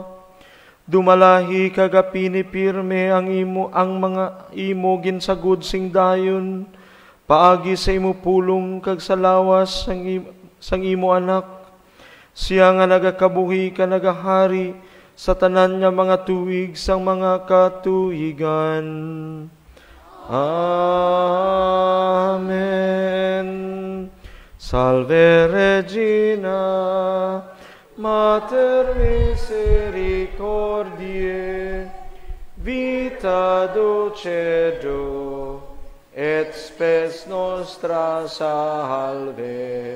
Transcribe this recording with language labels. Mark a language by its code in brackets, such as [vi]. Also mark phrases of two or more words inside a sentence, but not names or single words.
[hil] Dumalahi kaga pinipirme ang mga imo ginsagod sing dayon, paagi sa imo pulong kag sa lawas sang imo anak. Siya nga nagakabuhi ka nagahari sa tanan nga mga tuig sang mga katuigan. Amen. [la] Salve Regina, Mater misericordiae, vita dulcedo, et spes nostra salve.